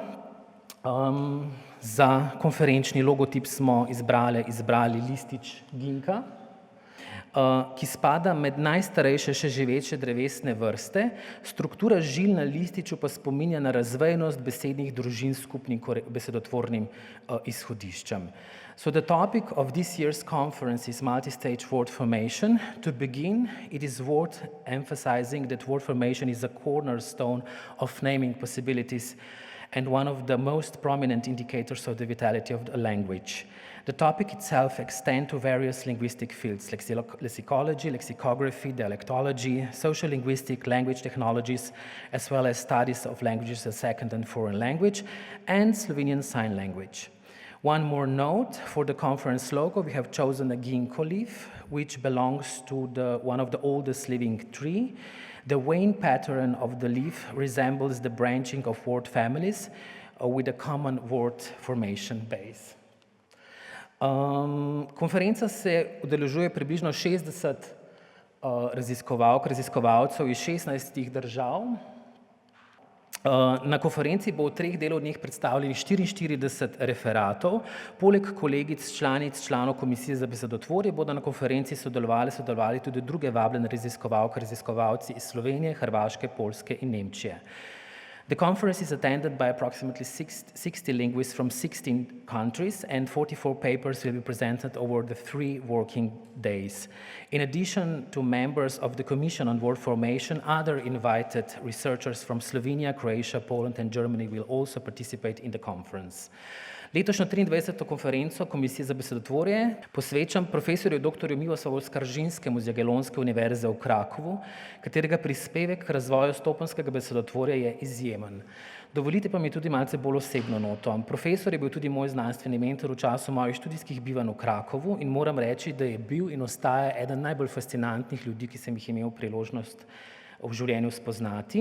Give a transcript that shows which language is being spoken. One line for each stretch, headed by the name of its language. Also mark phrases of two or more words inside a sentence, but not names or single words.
Slovenian: Za konferenčni logotip smo izbrali listič ginka, ki spada med najstarejše še živeče drevesne vrste. Struktura žil na lističu pa spominja na razvejnost besednih družin s skupnim besedotvornim izhodiščem.
English: So the topic of this year's conference is multi-stage word formation. To begin, it is worth emphasizing that word formation is a cornerstone of naming possibilities and one of the most prominent indicators of the vitality of a language. The topic itself extends to various linguistic fields, lexicology, lexicography, dialectology, social linguistic, language technologies, as well as studies of languages as second and foreign language, and Slovenian Sign Language. One more note, for the conference logo, we have chosen a ginkgo leaf, which belongs to one of the oldest living tree. The vein pattern of the leaf resembles the branching of word families with a common word formation base.
Slovenian: Konferenca se udeležuje približno 60 raziskovalk, raziskovalcev iz 16 držav. Na konferenci bo v 3 delovdneh predstavljenih 44 referatov, poleg kolegic, članic, članov Komisije za besedotvorje bodo na konferenci sodelovali tudi druge vabljene raziskovalke, raziskovalci iz Slovenije, Hrvaške, Poljske in Nemčije.
English: The conference is attended by approximately 60 linguists from 16 countries, and 44 papers will be presented over the 3 working days. In addition to members of the Commission on World Formation, other invited researchers from Slovenia, Croatia, Poland and Germany will also participate in the conference.
Slovenian: Letošnjo 23. konferenco Komisije za besedotvorje posvečam profesorju dr. Miroslavu Skaržinskemu z Jagiellonske univerze v Krakovu, katerega prispevek k razvoju stopenskega besedotvorja je izjemen. Dovolite pa mi tudi malce bolj osebno noto. Profesor je bil tudi moj znanstveni mentor v času mojih študijskih bivanj v Krakovu in moram reči, da je bil in ostaja eden najbolj fascinantnih ljudi, ki sem jih imel priložnost v življenju spoznati.